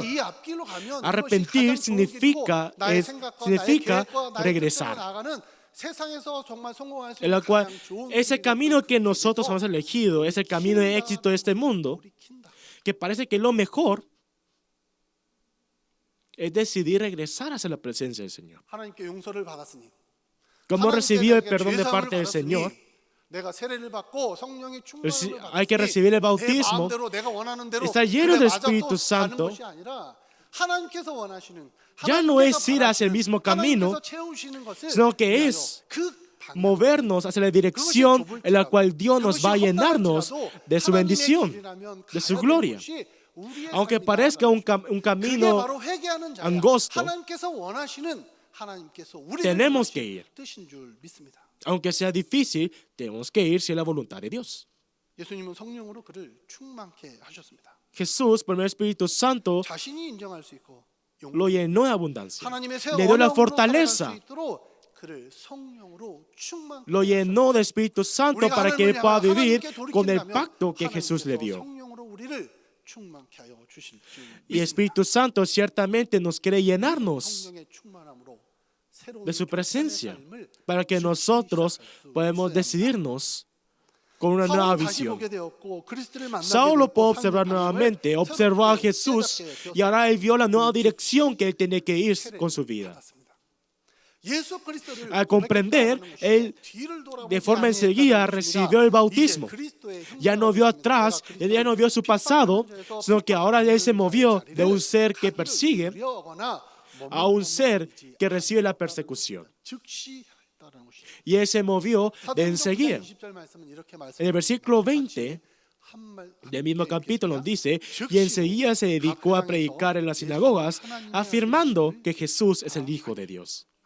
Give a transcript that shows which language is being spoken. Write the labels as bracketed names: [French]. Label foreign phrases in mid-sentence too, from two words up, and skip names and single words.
[Spanish] Arrepentir significa regresar. En la cual ese camino que nosotros hemos elegido, ese camino de éxito de este mundo, que parece que lo mejor es decidir regresar hacia la presencia del Señor. [Korean] 하나님께 용서를 받았으니 [Spanish] Como [Korean] 하나님께 [Spanish] recibió el [Korean] 내게 [Spanish] perdón de [Korean] 죄사함을 [Spanish] parte del [Korean] 받았으니 [Spanish] Señor, [Korean] 내가 세례를 받고 성령의 충만함을 [Spanish] hay que recibir el [Korean] 받았으니 내 [Spanish] bautismo, [Korean] 마음대로 내가 원하는 대로 [Spanish] estar lleno [Korean] 그래 [Spanish] del [Korean] 맞아 [Spanish] Espíritu [Korean] 또 가는 [Spanish] Santo. [Korean] 것이 아니라 하나님께서 원하시는 [Spanish] Ya no es ir hacia el mismo camino, [Korean] 하나님께서 채우시는 것을 [Spanish] sino que [Korean] 위하여 [Spanish] es [Korean] 그 방향으로 [Spanish] movernos hacia la dirección en la cual Dios nos va a llenarnos de su bendición, de su gloria. Aunque parezca un camino angosto, tenemos que ir. Aunque sea difícil, tenemos que ir si es la voluntad de Dios. [Korean] 예수님은 성령으로 그를 충만케 하셨습니다. [Spanish] Jesús, por el Espíritu Santo, [Korean] 자신이 인정할 수 있고 [Spanish] lo llenó de abundancia. [Korean] 하나님의 새 [Spanish] Le dio la [Korean] 언약으로 살아갈 수 [Spanish] fortaleza. [Korean] 있도록 그를 성령으로 충만케 [Spanish] Lo llenó del Espíritu Santo [Korean] 우리가 [Spanish] para que [Korean] 하나님을 [Spanish] él pueda [Korean] 향하여 [Spanish] vivir [Korean] 하나님께 [Spanish] con el [Korean] 돌이킨다면 [Spanish] pacto que Jesús le [Korean] 하나님께서 [Spanish] dio. [Korean] 성령으로 우리를 충만케 하여 주실 줄 [Spanish] Y el [Korean] 믿습니다. [Spanish] Espíritu Santo ciertamente nos quiere llenarnos [Korean] 성령의 충만함으로 새로운 [Spanish] de su [Korean] 크리스천의 [Spanish] presencia [Korean] 삶을 [Spanish] para que nosotros podamos decidirnos con una nueva [Korean] 사울은 다시 [Spanish] visión. [Korean] 보게 되었고 그리스도를 만나게 [Spanish] Saulo [Korean] 되었고 [Spanish] puede [Korean] 삶의 [Spanish] observar [Korean] 방향을 [Spanish] nuevamente, observó a [Korean] 새롭게 [Spanish] Jesús [Korean] 깨닫게 [Spanish] y ahora él vio la nueva dirección que él tiene que ir [Korean] 세례를 [Spanish] con su vida. [Korean] 받았습니다. 예수 그리스도를 [Spanish] Al comprender, [Korean] 고백했다는 것이 [Spanish] él [Korean] 뒤를 돌아보지 [Spanish] de forma [Korean] 아니했다는 [Spanish] enseguida [Korean] 것입니다. [Spanish] recibió el bautismo. [Korean] 이제 그리스도의 [Spanish] Ya no vio atrás, él ya no vio su pasado, sino que ahora él se movió de un ser que persigue a un ser que recibe la persecución. Y él se movió de enseguida. En el versículo 20 del mismo capítulo nos dice, y enseguida se dedicó a predicar en las sinagogas, afirmando que Jesús es el Hijo de Dios.